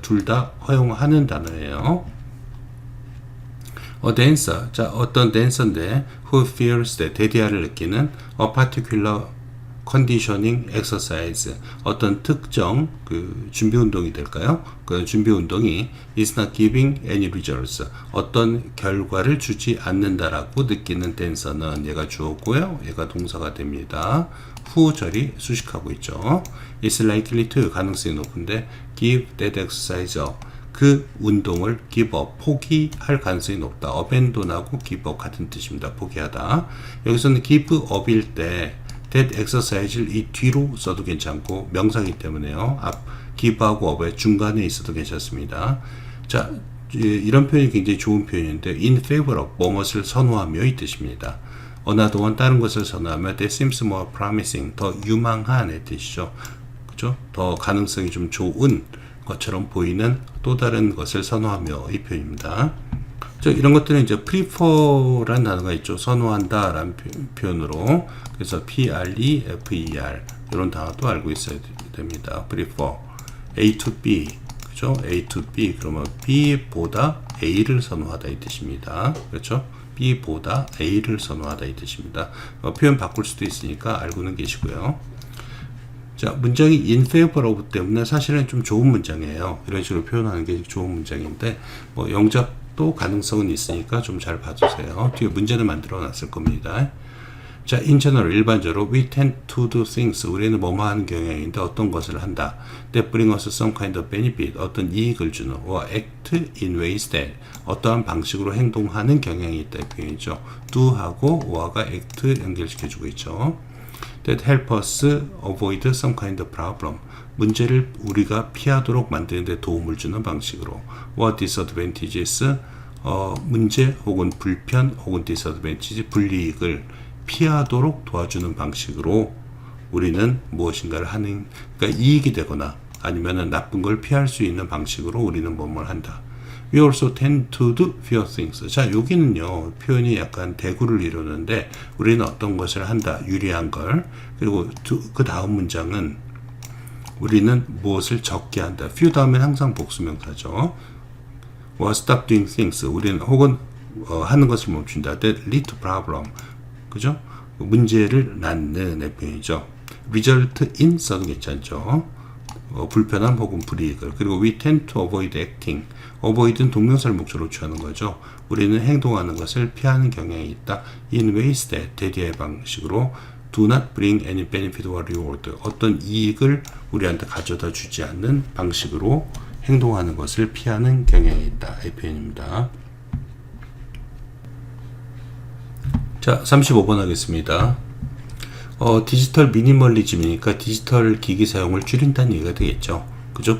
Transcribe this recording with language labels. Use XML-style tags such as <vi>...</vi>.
<ko>둘 다 허용하는 단어예요.</ko> <en>a dancer,</en> <ko>자, 어떤 댄서인데</ko> <en>who feels that,</en> <ko>대디아를 느끼는</ko> <en>a particular conditioning exercise,</en> <ko>어떤 특정 그 준비 운동이 될까요? 그 준비 운동이</ko> <en>is not giving any results,</en> <ko>어떤 결과를 주지 않는다라고 느끼는 댄서는, 얘가 주어고요, 얘가 동사가 됩니다. 후절이 수식하고 있죠.</ko> <en>is likely to,</en> <ko>가능성이 높은데</ko> <en>give that exercise up,</en> <ko>그 운동을 give up, 포기할 가능성이 높다. abandon하고 give up 같은 뜻입니다. 포기하다. 여기서는 give up일 때 that exercise를 이 뒤로 써도 괜찮고 명사이기 때문에요. 앞 give하고 up의 중간에 있어도 괜찮습니다. 자, 이런 표현이 굉장히 좋은 표현인데</ko> <en>in favor of,</en> <ko>뭐뭇을 선호하며 이 뜻입니다.</ko> <en>another one,</en> <ko>다른 것을 선호하며</ko> <en>that seems more promising,</en> <ko>더 유망한 뜻이죠. 그죠? 더 가능성이 좀 좋은 것처럼 보이는 또 다른 것을 선호하며 이 표현입니다. 이런 것들은 이제 prefer라는 단어가 있죠. 선호한다 라는 표현으로. 그래서 prefer, 이런 단어도 알고 있어야 됩니다. prefer, A to B, 그죠? A to B, 그러면 B보다 A를 선호하다 이 뜻입니다. 그렇죠? B보다 A를 선호하다 이 뜻입니다. 표현 바꿀 수도 있으니까 알고는 계시고요. 자, 문장이</ko> <en>in favor of</en> <ko>때문에 사실은 좀 좋은 문장이에요. 이런 식으로 표현하는 게 좋은 문장인데, 뭐 영작도 가능성은 있으니까 좀 잘 봐주세요. 뒤에 문제는 만들어 놨을 겁니다. 자,</ko> <en>in general,</en> <ko>일반적으로</ko> <en>we tend to do things,</en> <ko>우리는 뭐뭐 하는 경향인데 어떤 것을 한다.</ko> <en>that bring us some kind of benefit,</en> <ko>어떤 이익을 주는,</ko> <en>or act in ways that,</en> <ko>어떠한 방식으로 행동하는 경향이 있다 이 표현이죠. do하고 or가 act 연결시켜주고 있죠.</ko> <en>that help us avoid some kind of problem,</en> <ko>문제를 우리가 피하도록 만드는 데 도움을 주는 방식으로.</ko> <en>or disadvantages,</en> <ko>문제 혹은 불편 혹은 disadvantage, 불이익을 피하도록 도와주는 방식으로 우리는 무엇인가를 하는, 그러니까 이익이 되거나 아니면 나쁜 걸 피할 수 있는 방식으로 우리는 뭐뭘 한다.</ko> <en>We also tend to do fewer things.</en> <ko>자, 여기는요, 표현이 약간 대구를 이루는데, 우리는 어떤 것을 한다, 유리한 걸. 그리고 그 다음 문장은 우리는 무엇을 적게 한다. few 다음엔 항상 복수명사죠.</ko> <en>or stop doing things.</en> <ko>우리는 혹은 하는 것을 멈춘다.</ko> <en>that lead to problem.</en> <ko>그죠? 문제를 낳는 표현이죠. result in 써도 괜찮죠. 불편함 혹은 불이익을. 그리고</ko> <en>we tend to avoid acting.</en> <ko>avoid은 동명사를 목적으로 취하는 거죠. 우리는 행동하는 것을 피하는 경향이 있다.</ko> <en>in ways that</en> <ko>대리의 방식으로</ko> <en>do not bring any benefit or reward.</en> <ko>어떤 이익을 우리한테 가져다 주지 않는 방식으로 행동하는 것을 피하는 경향이 있다. 이 표현입니다. 자, 35번 하겠습니다. 디지털 미니멀리즘이니까 디지털 기기 사용을 줄인다는 얘기가 되겠죠. 그죠?</ko>